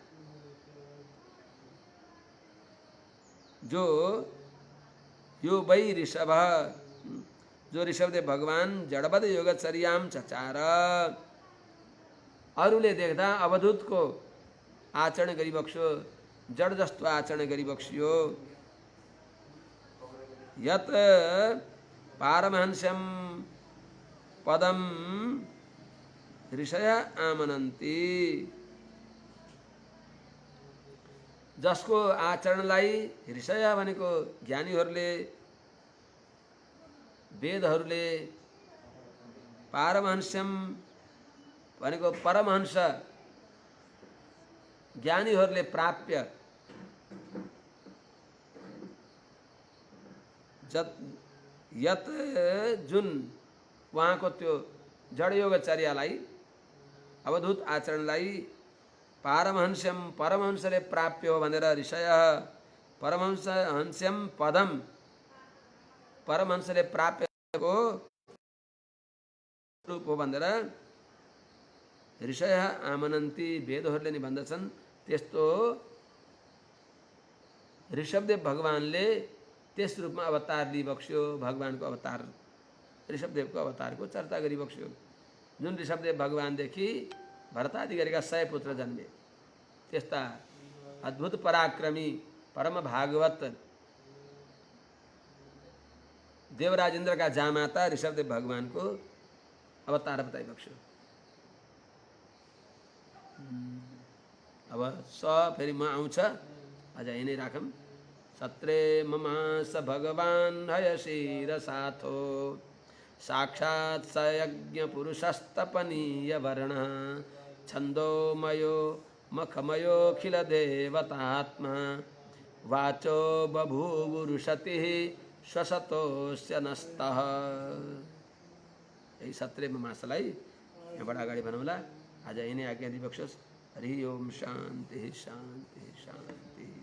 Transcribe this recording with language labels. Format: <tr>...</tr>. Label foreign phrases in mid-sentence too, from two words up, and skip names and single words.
<ne>जो</ne> <sa>यो वै ऋषभ</sa> <ne>जो ऋषभदेव भगवान</ne> <sa>जडबद योगचर्याम चचार</sa> <ne>अरूले देख्दा अवधूतको आचरण गरिबक्स्यो जड जस्तो आचरण गरिबक्स्यो</ne> <sa>यत पारमहंस्यम पदम ऋषय आमनन्ति</sa> <ne>जसको आचरणलाई ऋषय भनेको ज्ञानीहरूले वेदहरूले पारमहंस्यम भनेको परमहंस ज्ञानीहरूले प्राप्य यत जुन उहाँको त्यो जडयोगचर्यालाई अवधूत आचरणलाई पारमहंस्यम परमहंसले प्राप्य हो भनेर</ne> <sa>ऋषय परमहंस्यम पदम</sa> <ne>परमहंसले प्राप्यको रूप हो भनेर</ne> <sa>ऋषय आमनन्ती</sa> <ne>वेदहरूले नि भन्दछन्। त्यस्तो ऋषभदेव भगवानले त्यस रूपमा अवतार लिइबक्स्यो भगवानको अवतार ऋषभदेवको अवतारको चर्चा गरिबक्स्यो जुन ऋषभदेव भगवानदेखि भरतादिगरीका 100 पुत्र जन्मे त्यस्ता अद्भुत पराक्रमी परम भागवत देवराजेन्द्रका जामाता ऋषभदेव भगवानको अवतार बताइबक्स्यो। अब स फेरि म आउँछ अझ यिनै राखौँ।</ne> <sa>सत्रे ममास भगवान् हयशीर साथो साक्षात् स यज्ञ पुरुषस्तपनीय वर्ण छन्दोमयो मखमयोऽखिल देवतात्मा वाचो बभूवुरुषतिः स्वसतोस्य नस्तः।</sa> <ne>यही सत्रे ममासलाई यहाँबाट अगाडि भनौँला। आज यिनै आज्ञा दिइबक्सोस्।</ne> <sa>हरि ओम शान्ति शान्ति शान्ति।</sa>